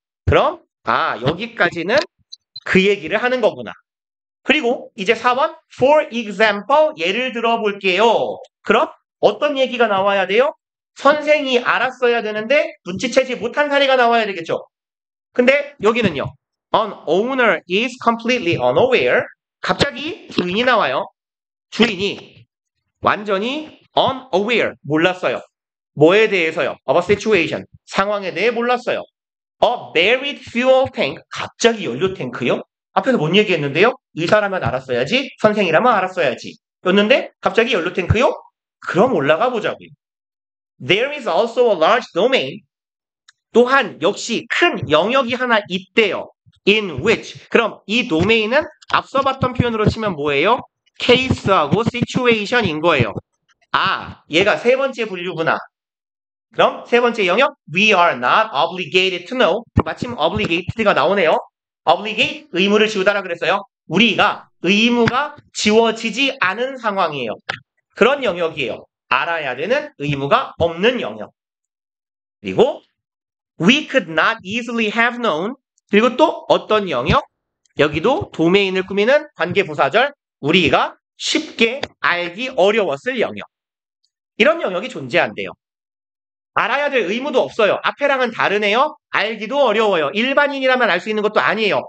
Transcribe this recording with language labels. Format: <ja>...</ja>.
<ko>그럼 여기까지는 그 얘기를 하는 거구나. 그리고 이제 4번</ko> <en>for example</en> <ko>예를 들어 볼게요. 그럼 어떤 얘기가 나와야 돼요? 선생이 알았어야 되는데 눈치채지 못한 사례가 나와야 되겠죠. 근데 여기는요.</ko> <en>An owner is completely unaware.</en> <ko>갑자기 주인이 나와요. 주인이 완전히 unaware 몰랐어요. 뭐에 대해서요?</ko> <en>Of a situation</en> <ko>상황에 대해 몰랐어요.</ko> <en>A buried fuel tank</en> <ko>갑자기 연료 탱크요? 앞에서 뭔 얘기했는데요? 의사라면 알았어야지, 선생이라면 알았어야지. 였는데 갑자기 연료 탱크요? 그럼 올라가 보자고요.</ko> <en>There is also a large domain.</en> <ko>또한 역시 큰 영역이 하나 있대요.</ko> <en>In which.</en> <ko>그럼 이 도메인은 앞서 봤던 표현으로 치면 뭐예요? case하고 situation인 거예요. 얘가 세 번째 분류구나. 그럼 세 번째 영역</ko> <en>We are not obligated to know.</en> <ko>마침 obligated가 나오네요. obligate 의무를 지우다라 그랬어요. 우리가 의무가 지워지지 않은 상황이에요. 그런 영역이에요. 알아야 되는 의무가 없는 영역.</ko> <en>그리고 we could not easily have known.</en> <ko>그리고 또 어떤 영역? 여기도 도메인을 꾸미는 관계부사절 우리가 쉽게 알기 어려웠을 영역. 이런 영역이 존재한대요. 알아야 될 의무도 없어요. 앞에랑은 다르네요. 알기도 어려워요. 일반인이라면 알 수 있는 것도 아니에요.</ko>